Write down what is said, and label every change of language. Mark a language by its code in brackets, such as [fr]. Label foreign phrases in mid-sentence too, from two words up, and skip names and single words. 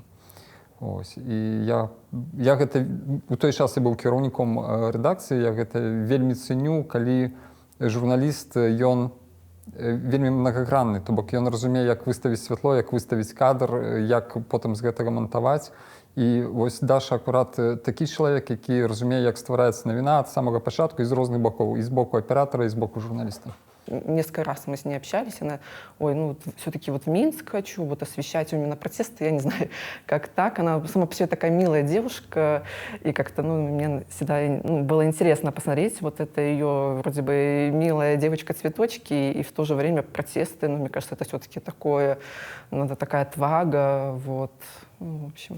[be] Ось, і я гэта, у той час я быў кіраўніком рэдакцыі, я гэта вельмі цэню, калі журналіст, ён вельмі многагранны, то бок ён разумее, як выставіць святло, як выставіць кадр, як потым з гэтага мантаваць. І вось Даша акурат такі чалавек, які разумее, як ствараецца навіна ад самага пачатку і з розных бокоў, і з боку аператара, і з боку журналіста. [ru] несколько раз мы с ней общались, она, ой, ну вот все-таки вот в Минск хочу, вот освещать именно протесты, я не знаю, как так. Она сама по себе такая милая девушка, и как-то, ну, мне всегда было интересно посмотреть вот это ее вроде бы милая девочка-цветочки, и в то же время протесты, ну, мне кажется, это все-таки такое, надо такая отвага, вот, ну, в общем.